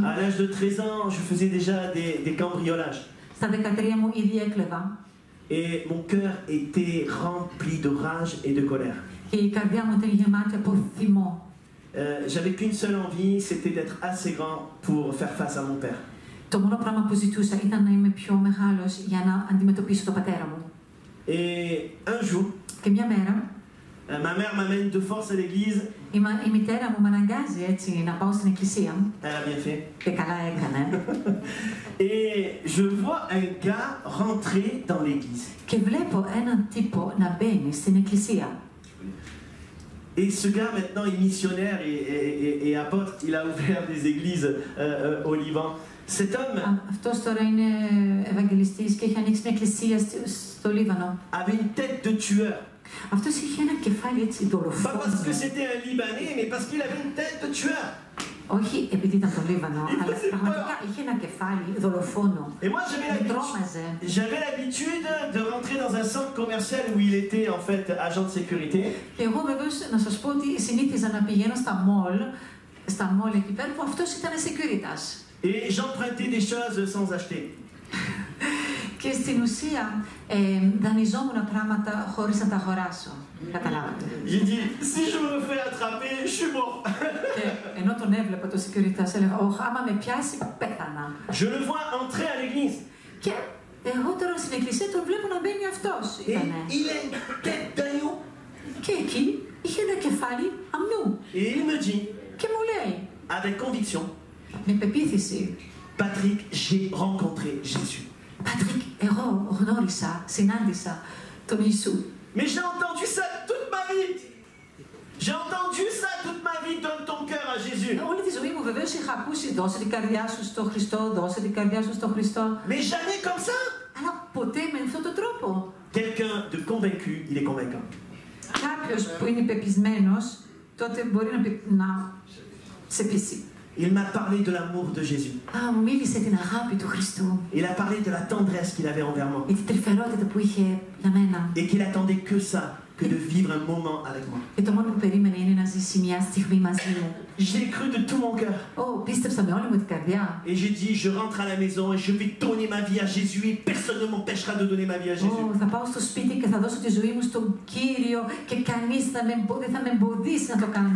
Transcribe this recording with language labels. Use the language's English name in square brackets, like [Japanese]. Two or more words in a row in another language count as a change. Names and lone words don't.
[French] À l'âge de 13 ans, je faisais déjà des cambriolages. [Greek] Στα 13 μου ήδη έκλεβα. [French] Et mon cœur était rempli de rage et de colère. [Greek] Και η καρδιά μου ήταν γεμάτη από θυμό. [French] J'avais qu'une seule envie, c'était d'être assez grand pour faire face à mon père. [Greek] Το μόνο πράγμα που ζητούσα ήταν να είμαι πιο μεγάλος για να αντιμετωπίσω τον πατέρα μου. [French] Et un jour, [Greek] Και μια μέρα, [French] ma mère m'amène de force à l'église. [Greek] η μητέρα μου με αναγκάζει έτσι να πάω στην εκκλησία. [French] Elle a bien fait. [Greek] Και καλά έκανε. [French] Et je vois un gars rentrer dans l'église. [Greek] Και βλέπω έναν τύπο να μπαίνει στην εκκλησία. [French] Et ce gars maintenant est missionnaire et apôtre. Il a ouvert des églises au Liban. Cet homme [Greek] Αυτός τώρα είναι ευαγγελιστής και έχει ανοίξει μια εκκλησία στο Λίβανο. [French] avait une tête de tueur. [Greek] Αυτός είχε ένα κεφάλι έτσι [French] Pas [Greek] δολοφόνο. [French] parce que c'était un Libanais, mais parce qu'il avait une tête de tueur. [Greek] Όχι επειδή ήταν το Λίβανο, αλλά πραγματικά είχε ένα κεφάλι δολοφόνο. [French] Et moi, [Greek] Με τρόμαζε. [French] j'avais l'habitude de rentrer dans un centre commercial où il était en fait agent de sécurité. [Greek] Και εγώ βεβαίως να σας πω ότι συνήθιζα να πηγαίνω στα μόλ εκεί πέρα που αυτός ήταν securitas. [French] Et j'empruntais des choses sans acheter. [Greek] Και στην ουσία δανειζόμουν πράγματα χωρίς να τα αγοράσω. Καταλάβατε. [French] J'ai dit, si je me fais attraper, je suis mort. [Greek] Και ενώ τον έβλεπα το securitas, έλεγα, άμα με πιάσει, πέθανα. [French] Je le vois entrer à l'église. [Greek] Και εγώ τώρα στην εκκλησία τον βλέπω να μπαίνει αυτός. [French] Et il a une tête d'agneau. [Greek] Και εκεί είχε ένα κεφάλι αμνού. [French] Et il me dit, [Greek] Και μου λέει, [French] avec conviction, [Greek] με πεποίθηση, [French] Patrick, j'ai rencontré Jésus. [Greek] Πατρίκ, εγώ γνώρισα, συνάντησα τον Ιησού. [French] Mais j'ai entendu ça toute ma vie. J'ai entendu ça toute ma vie. Donne ton cœur à Jésus. [Greek] Όλη τη ζωή μου βεβαίως είχα ακούσει, δώσε την καρδιά σου στο Χριστό, δώσε την καρδιά σου στο Χριστό. [French] Mais jamais comme ça. [Greek] Αλλά ποτέ με αυτόν τον τρόπο. [French] Quelqu'un de convaincu, il est convaincant. [Greek] Κάποιος που είναι πεπισμένος, τότε μπορεί να σε πείσει. [French] Il m'a parlé de l'amour de Jésus. [Greek] Μου μίλησε την αγάπη του Χριστού. [French] Il a parlé de la tendresse qu'il avait envers moi. [Greek] Για την τρυφερότητα που είχε για μένα. [French] Et qu'il attendait que ça, que de vivre un moment avec moi. [Greek] Και το μόνο που περίμενε είναι να ζήσει μια στιγμή μαζί μου. [French] J'ai cru de tout mon cœur. [Greek] Πίστεψα με όλη μου την καρδιά. [French] Et j'ai dit, je rentre à la maison et je vais donner ma vie à Jésus et personne ne m'empêchera de donner ma vie à Jésus. [Greek] Θα πάω στο σπίτι και θα δώσω τη ζωή μου στον Κύριο και κανείς δεν θα με εμποδίσει να το κάνω.